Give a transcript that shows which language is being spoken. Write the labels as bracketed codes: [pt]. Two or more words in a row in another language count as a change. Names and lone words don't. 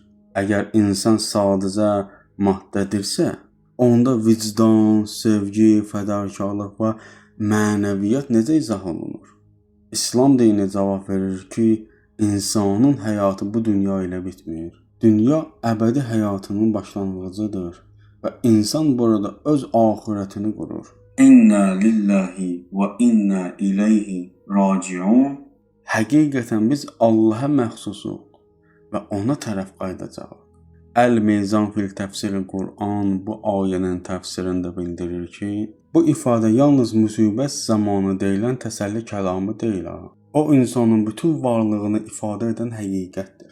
[az] Əgər insan sadəcə maddədirsə, onda vicdan, sevgi, fədakarlıq və mənəviyyat necə izah olunur? İslam dini cavab verir ki, insanın həyatı bu dünya ilə bitmir. Dünya əbədi həyatının başlanğıcıdır və insan burada öz axirətini qurur. [ar] إنا لله وإنا إليه راجعون. [az] Həqiqətən biz Allaha məxsusuq və ona tərəf qayıdacağıq. Əl-Meyzan fil təfsiril Quran bu ayənin təfsirində bildirir ki, bu ifadə yalnız müsibət zamanı deyilən təsəlli kəlamı deyil. O insanın bütün varlığını ifadə edən həqiqətdir.